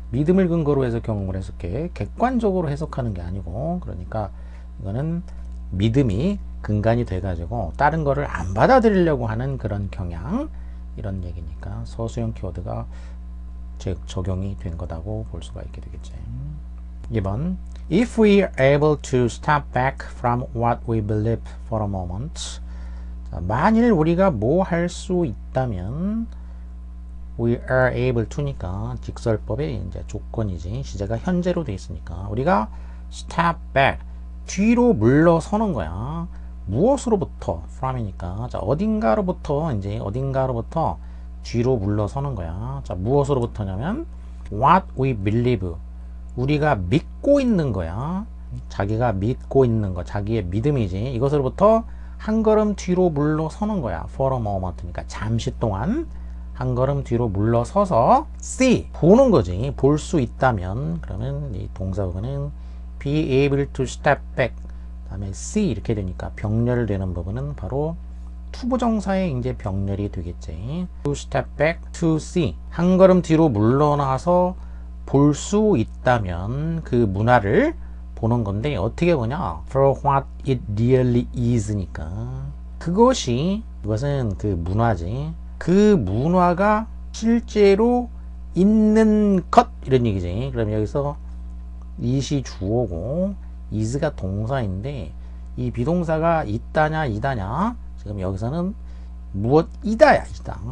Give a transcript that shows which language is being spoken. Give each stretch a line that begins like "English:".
Korean: 믿음을 근거로 해서 경험을 해석해. 객관적으로 해석하는 게 아니고. 그러니까 이거는 믿음이 근간이 돼 가지고 다른 거를 안 받아들이려고 하는 그런 경향, 이런 얘기니까 서술형 키워드가 적용이 된 거다고 볼 수가 있게 되겠지.
English: 2번, if we are able to step back from what we believe for a moment.
Korean: 자, 만일 우리가 뭐 할 수 있다면
English: we are able to
Korean: 니까 직설법의 이제 조건이지. 시제가 현재로 돼 있으니까 우리가
English: step back
Korean: 뒤로 물러서는 거야. 무엇으로부터? from이니까 자 어딘가로부터 이제 어딘가로부터 뒤로 물러서는 거야. 자 무엇으로부터냐면
English: what we believe
Korean: 우리가 믿고 있는 거야. 자기가 믿고 있는 거 자기의 믿음이지. 이것으로부터 한 걸음 뒤로 물러서는 거야.
English: for a moment
Korean: 니까 잠시 동안 한 걸음 뒤로 물러서서 see 보는 거지. 볼 수 있다면 그러면 이 동사부분은
English: be able to step back
Korean: 다음에 see 이렇게 되니까 병렬되는 부분은 바로 투부정사의 이제 병렬이 되겠지.
English: to step back to see
Korean: 한 걸음 뒤로 물러나서 볼 수 있다면 그 문화를 보는 건데 어떻게 보냐?
English: for what it really is
Korean: 니까 그것은 그 문화지. 그 문화가 실제로 있는 것 이런 얘기지. 그럼 여기서 it이 주어고 is가 동사인데 이 비동사가 있다냐 이다냐 지금 여기서는 무엇이다야 이다.